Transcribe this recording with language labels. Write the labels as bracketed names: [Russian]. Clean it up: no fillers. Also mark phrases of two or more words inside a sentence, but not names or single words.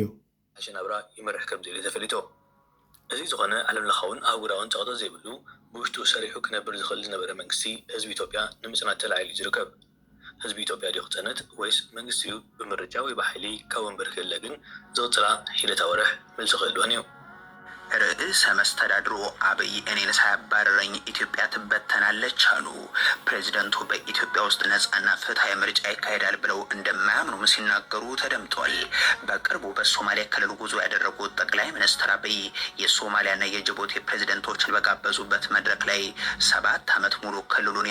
[Tigrinya] ኣሸናብራ ይመርሕ ከም ዘይሉ ተፈሊጦ እዚ ዝኾነ ዓለም ለኻውን ኣህጉራውን ጸቕጦ ዘይብሉ ብውሽጡ ሰሪሑ ክነብር ዝኽእል ዝነበረ መንግስቲ ህዝቢ ኢትዮጵያ ንምጽናት ተላዒሉ ዝርከብ ህዝቢ ኢትዮጵያ ዲኹ ፀነት ወይስ መንግስቲኡ ብምርጫ ወይ ብሓይሊ ካብ ወንበር ክህለ ግን ዝቕፅላ ሂደት ኣወርሕ መልሲ ክህልወን እዩ [Amharic] ርዕሰ መስተዳድሩ አብይ እኔን ሳያባረረኝ ኢትዮጵያ ትበተናለች አሉ። ፕሬዚደንቱ በኢትዮጵያ ውስጥ ነጻና ፍትሃዊ ምርጫ ይካሄዳል ብለው እንደማያምኑ ሲናገሩ ተደምጧል። በቅርቡ በሶማሊያ ክልል ጉዞ ያደረጉት ጠቅላይ ሚኒስትር አብይ የሶማሊያና የጅቡቲ ፕሬዚደንቶችን በጋበዙበት መድረክ ላይ 7 ዓመት ሙሉ ክልሉን